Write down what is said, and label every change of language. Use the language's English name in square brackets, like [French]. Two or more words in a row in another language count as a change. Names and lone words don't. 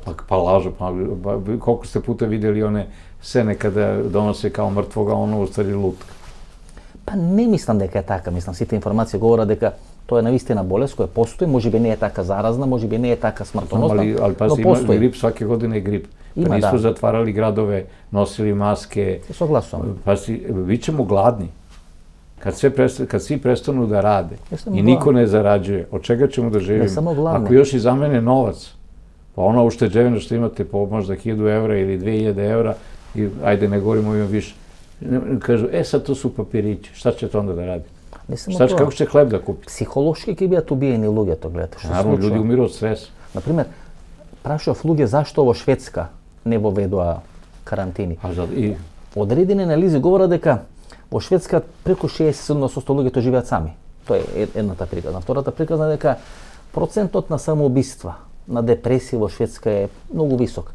[Serbian] Па лажат, колку сте пута видели оне сцене каде доносе као мртвога, оно уствари лутка. [Macedonian] Па не мислам дека е така, мислам сите информации говорат дека тоа е навистина болест која постои, можеби не е така заразна, можеби не е така смртоносна, но постои. [Serbian] Има грип, сваке година е грип. Па нисmo затварали градове, носили маске. [Macedonian] Согласувам. [Serbian] Па ви ćemo gladni. Kad svi prestanu da rade i niko ne zarađuje, od čega ćemo da živimo? Ako još i zamene novac, pa ona ušteđevina što imate po možda 1000 evra ili 2000 evra, i ajde ne govorimo ima više, kažu, sad to su papirići, šta ćete onda da radi? Kako će hleb da kupi? [Macedonian] Psihološki ќе бидат убиени луѓето, гледате што се случува. Наравно, луѓе умиру од стрес. Например, прашав луѓе зашто во Шведска не воведоа карантини. Одредени анализи говорат дека во Шведска преку 60% луѓето живеат сами. Тоа е едната приказна. Втората приказна е дека процентот на самоубиства, на депресија во Шведска е многу висок.